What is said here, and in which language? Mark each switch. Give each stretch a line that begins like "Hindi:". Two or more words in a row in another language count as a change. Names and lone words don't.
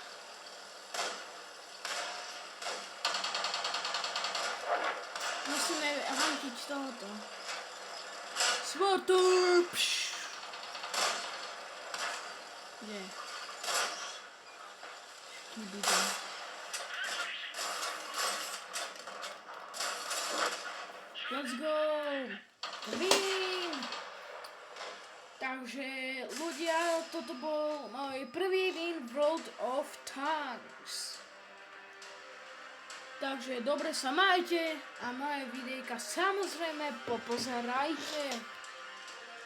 Slovak: Musíme hantiť tohoto. Smotor! Kde? Škýbide.
English: Let's go! Win!
Slovak: Takže ľudia, toto bol môj prvý win World of Tanks. Takže dobre sa majte a moje videjka samozrejme popozerajte.